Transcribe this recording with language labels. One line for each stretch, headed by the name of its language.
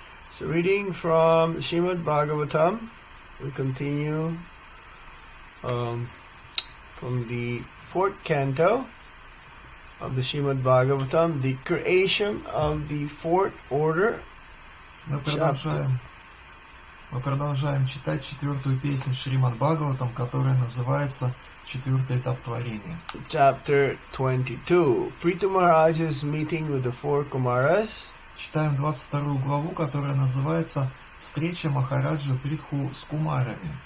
English: So reading from Srimad Bhagavatam, we continue from the fourth canto of the Srimad Bhagavatam, the creation of the fourth order.
Russian: Мы продолжаем читать четвертую песнь Шримад Бхагаватам, которая называется «Четвертый этап творения».
English: Chapter 22, Prithu Maharaj's meeting with the four Kumaras.
Russian: Читаем 22 главу, которая называется «Встреча Махараджа Притху с Кумарами».